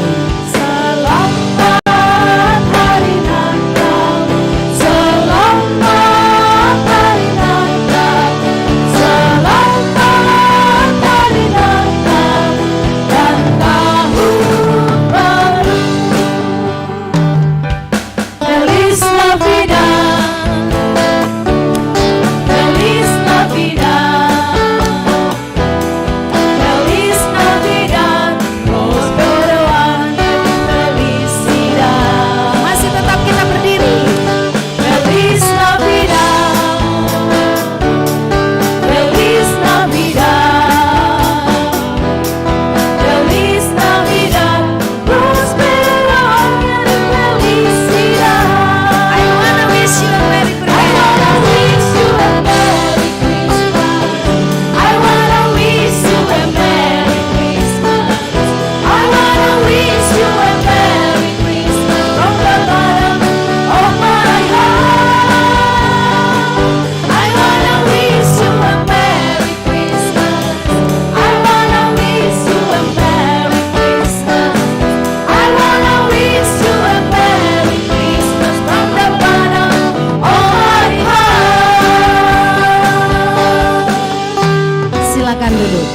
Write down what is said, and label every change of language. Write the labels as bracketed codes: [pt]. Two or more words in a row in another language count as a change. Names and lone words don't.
[id] Selamat Hari Natal. Selamat Hari Natal. Selamat Hari Natal dan Tahun Baru. [es] Feliz Navidad. Feliz Navidad. Feliz Navidad. Prospero año y felicidad. [id] Masih tetap kita berdiri. [es] Feliz Navidad. Feliz Navidad. Feliz Navidad. Prospero año y felicidad. [en] I wanna wish you a Merry I wanna wish you a Merry Christmas. I wanna wish you a Merry Christmas. I wanna wish you a Merry Christmas from the bottom of my heart. I wanna wish you a Merry Christmas. I wanna wish you a Merry Christmas. I wanna wish you a Merry Christmas from the bottom of my heart. [id] Silakan duduk.